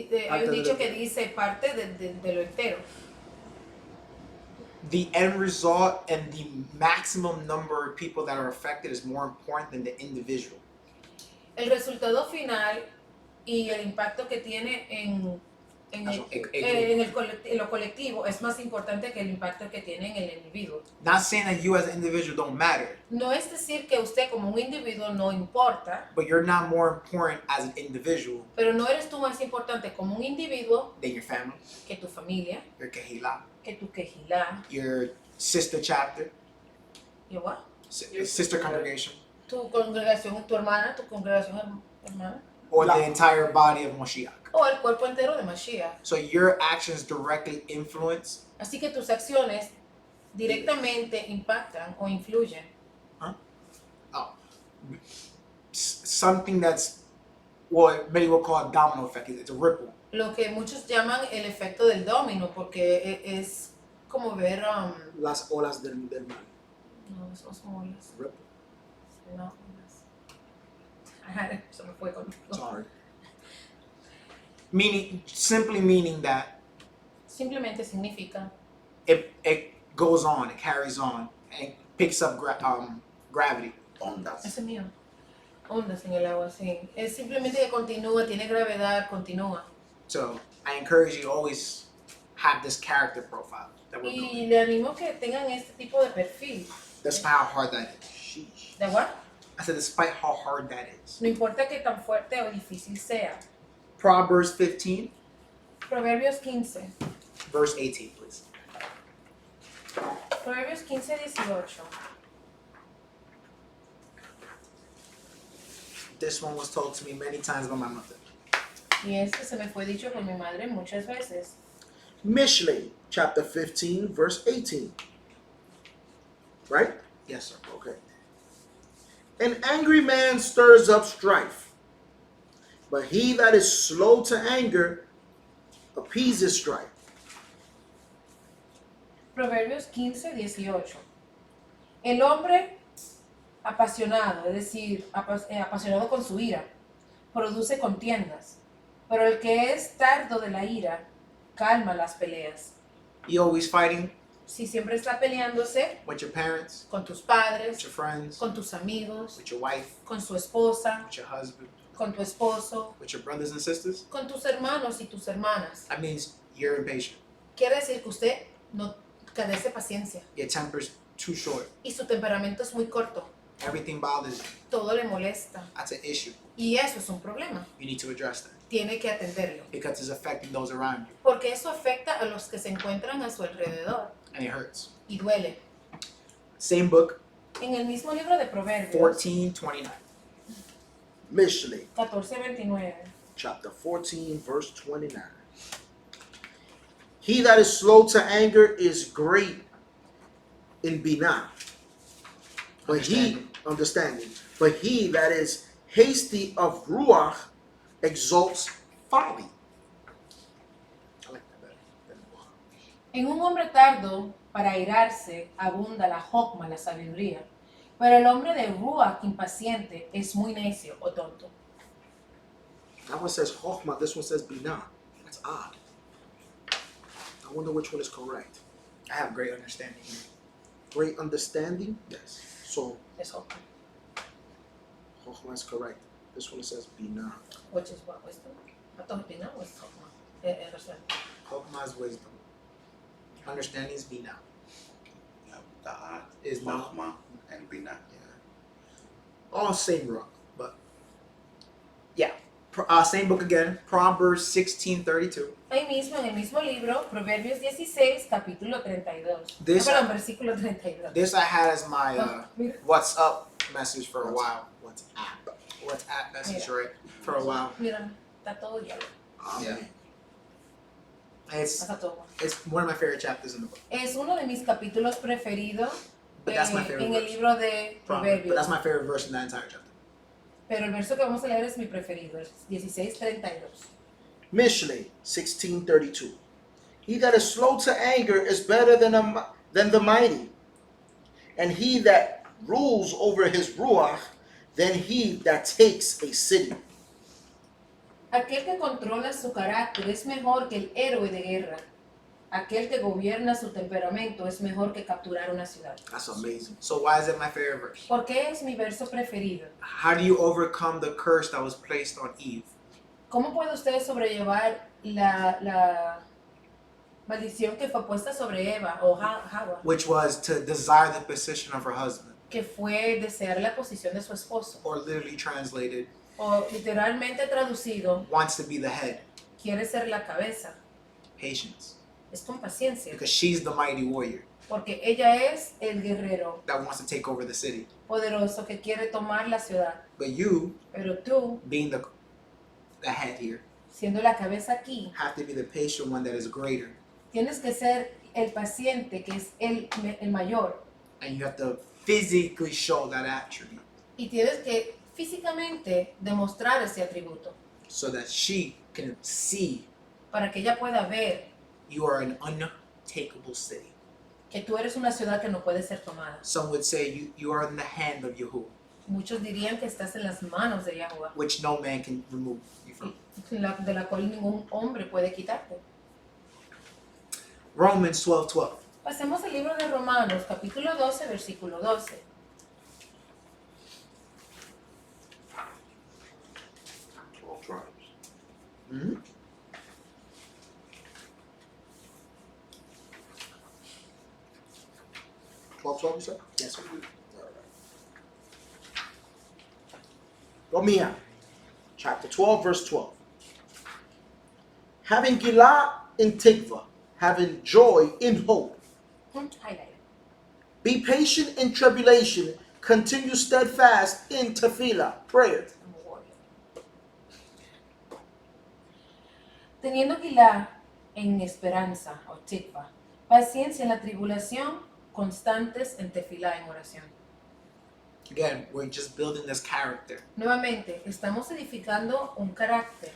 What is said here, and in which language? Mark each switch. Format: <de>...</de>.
<es>hay un dicho que dice parte de lo entero.</es> <en>The end result and the maximum number of people that are affected is more important than the individual.</en> <es>El resultado final y el impacto que tiene en lo colectivo es más importante que el impacto que tiene en el individuo.</es> <en>Not saying that you as an individual don't matter,</en> <es>No es decir que usted como un individuo no importa,</es> <en>but you're not more important as an individual</en> <es>pero no eres tú más importante como un individuo</es> <en>than your family,</en> <es>que tu familia,</es> <en>your kehillah,</en> <es>que tu quejilá,</es> <en>your sister chapter,</en> <es>igual,</es> <en>sister congregation,</en> <es>tu congregación, tu hermana, tu congregación hermana,</es> <en>or the entire body of Moshiach.</en> <es>o el cuerpo entero de Mashiach.</es> <en>So your actions directly influence</en> <es>Así que tus acciones directamente impactan o influyen</es> <en>something that's what many will call a domino effect. It's a ripple.</en> <es>lo que muchos llaman el efecto del domino, porque es como ver, Las olas del mar. no, eso son olas,</es> <en>Ripple.</en> <es>no, olas. Ajá, se me fue conmigo.</es> <en>Sorry. Simply meaning that</en> <es>Simplemente significa</es> <en>it goes on, it carries on, and picks up gravity.</en> <es>Ondas. ese es mío. Ondas en el agua, sí. Es simplemente que continúa, tiene gravedad, continúa.</es> <en>So I encourage you to always have this character profile that we're building.</en> <es>Y le animo que tengan este tipo de perfil.</es> <en>Despite how hard that is. Sheesh.</en> <es>¿De acuerdo?</es> <en>I said despite how hard that is.</en> <es>No importa que tan fuerte o difícil sea.</es> <en>Proverbs 15,</en> <es>Proverbios 15.</es> <en>verse 18, please.</en> <es>Proverbios 15, 18.</es> <en>This one was told to me many times by my mother.</en> <es>Y este se me fue dicho por mi madre muchas veces.</es> <en>Mishlei, chapter 15, verse 18. Right? Yes, sir. Okay. An angry man stirs up strife, but he that is slow to anger appeases strife.</en> <es>Proverbios 15, 18. El hombre apasionado, es decir, apasionado con su ira, produce contiendas, pero el que es tardo de la ira, calma las peleas.</es> <en>You always fighting</en> <es>Si siempre está peleándose</es> <en>with your parents,</en> <es>con tus</es> <en>with</en> <es>padres,</es> <en>your friends,</en> <es>con tus amigos,</es> <en>with your wife,</en> <es>con su esposa,</es> <en>with your husband,</en> <es>con tu esposo,</es> <en>with your brothers and sisters,</en> <es>con tus hermanos y tus hermanas.</es> <en>that means you're impatient.</en> <es>Quiere decir que usted no carece paciencia</es> <en>Your temper's too short.</en> <es>y su temperamento es muy corto.</es> <en>Everything bothers you.</en> <es>Todo le molesta</es> <en>That's an issue.</en> <es>y eso es un problema.</es> <en>You need to address that</en> <es>Tiene que atenderlo</es> <en>because it's affecting those around you</en> <es>porque eso afecta a los que se encuentran a su alrededor</es> <en>and it hurts.</en> <es>y duele.</es> <en>Same book,</en> <es>En el mismo libro de Proverbios 14:29.</es> <en>Mishlei, 14:29. chapter 14, verse 29. He that is slow to anger is great in binah, but understanding. But he that is hasty of ruach exalts folly. I like that better.</en> <es>En un hombre tardo para airarse abunda la jokma, la sabiduría, pero el hombre de ruach impaciente es muy necio o tonto.</es> <en>That one says chokhmah, this one says binah. That's odd. I wonder which one is correct. I have great understanding. Great understanding? Yes. So</en> <es>Es jokma,</es> <en>chokhmah is correct. This one says binah. which is what wisdom. I thought binah was jokma. Chokmah is wisdom. Understanding is binah. Ta'at, Is not. Chokhmah, and Binah. All same rock, but Same book again, Proverbs 16:32.</en> <es>Ahí mismo, en el mismo libro, Proverbios 16, capítulo 32.</es> <en>This-</en> <es>Perdón, versículo 32.</es> <en>This I had as my</en> <es>Mira.</es> <en>what's up message for a while. What's up message,</en> <es>Mira.</es> <en>right? For a while.</en> <es>Mira, está todo ya.</es> <en>Amen.</en> <es>Está todo.</es> <en>It's one of my favorite chapters in the book.</en> <es>Es uno de mis capítulos preferidos</es> <en>But that's my favorite</en> <es>en el</es> <en>verse.</en> <es>libro de</es> <en>But</en> <es>Proverbios.</es> <en>that's my favorite verse in that entire chapter.</en> <es>Pero el verso que vamos a leer es mi preferido, es 16:32.</es> <en>Mishlei 16:32. He that is slow to anger is better than the mighty, and he that rules over his ruach than he that takes a city.</en> <es>Aquel que controla su carácter es mejor que el héroe de guerra. Aquel que gobierna su temperamento es mejor que capturar una ciudad.</es> <en>That's amazing. So why is it my favorite verse?</en> <es>¿Por qué es mi verso preferido?</es> <en>How do you overcome the curse that was placed on Eve?</en> <es>¿Cómo puede usted sobrellevar la maldición que fue puesta sobre Eva o Java,</es> <en>Which was to desire the position of her husband,</en> <es>que fue desear la posición de su esposo?</es> <en>or literally translated,</en> <es>O literalmente traducido,</es> <en>wants to be the head.</en> <es>quiere ser la cabeza.</es> <en>Patience.</en> <es>Es con paciencia,</es> <en>Because she's the mighty warrior</en> <es>porque ella es el guerrero</es> <en>that wants to take over the city.</en> <es>poderoso que quiere tomar la ciudad.</es> <en>But you,</en> <es>Pero tú,</es> <en>being the head here,</en> <es>siendo la cabeza aquí,</es> <en>have to be the patient one that is greater.</en> <es>tienes que ser el paciente, que es el mayor.</es> <en>And you have to physically show that attribute</en> <es>Y tienes que físicamente demostrar ese atributo</es> <en>so that she can see</en> <es>para que ella pueda ver</es> <en>you are an untakeable city.</en> <es>que tú eres una ciudad que no puede ser tomada.</es> <en>Some would say you are in the hand of Yahuwah,</en> <es>Muchos dirían que estás en las manos de Yahuwah,</es> <en>which no man can remove you from.</en> <es>de la cual ningún hombre puede quitarte.</es> <en>Romans 12:12.</en> <es>Pasemos al libro de Romanos, capítulo 12, versículo 12.</es> <en>All tribes. Mm-hmm. You said? Yes, sir. Romia, chapter 12, verse 12. Having Gilah in Tikva, having joy in hope. Highlight. Be patient in tribulation, continue steadfast in tefillah, prayer.</en> <es>Teniendo Gilá en esperanza, o tikva, paciencia en la tribulación, constantes en tefilá, en oración.</es> <en>Again, we're just building this character.</en> <es>Nuevamente, estamos edificando un carácter.</es>